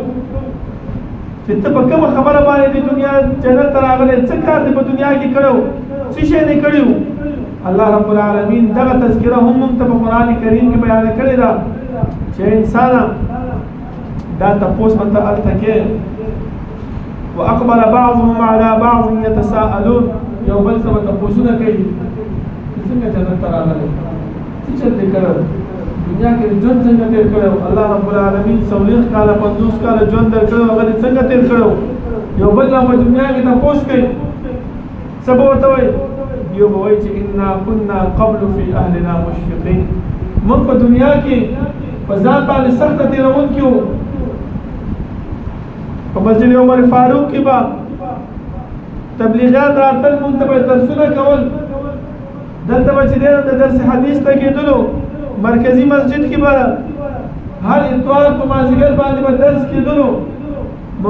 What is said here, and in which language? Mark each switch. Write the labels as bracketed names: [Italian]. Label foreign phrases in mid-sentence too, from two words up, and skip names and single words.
[Pashto] چې ته په کومه خبره باندې د دنیا جنت ته راغلی څه کار دې په دنیا کې کړی و څه شی دې کړي و [Arabic] الله رب العالمین [Pashto] دغه تذکره هم موږ ته په قرآن کریم کې بیانه کړې ده چې انسانه دا تپوس به ته هلته کې [Arabic] واقبل بعضهم على بعض يتساءلون [Pashto] یو بل څه به تپوسونه کوي چې څنګه جنت ته راغلی څه چل دې کړی دنیا کې ژوند څنګه تیر کړو [Arabic] الله رب العالمین [Pashto] 40 کاله 50 کاله ژوند درکړو هغه څنګه تیر کړو یو بل په دنیا کې تاسو کوي سبا ورته وایي یو به وایي چې [Arabic] انا كنا قبل في اهلنا مشفقين [Pashto] موږ په دنیا کې په ځان باندې سخت تیرونکي وو په مسجد عمر فاروق کې به تبلیغات راتل موږ ته به درسونه کول دلته به چې دی د درس حدیث ته کېدلو مرکزی مسجد کې به هر اتوار په مازدیګر باندې به درس کېدلو موږ